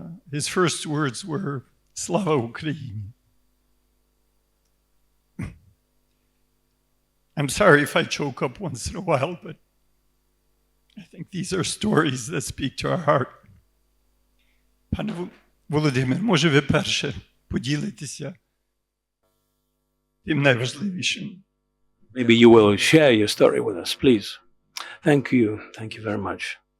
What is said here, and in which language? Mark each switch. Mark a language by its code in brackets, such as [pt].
[en] His first words were, "Slava Ukraini." I'm sorry if I choke up once in a while, but I think these are stories that speak to our heart. [uk] Пане Володимир, може ви перше поділитеся тим найважливішим? [en] Maybe you will share your story with us, please. Thank you. Thank you very much.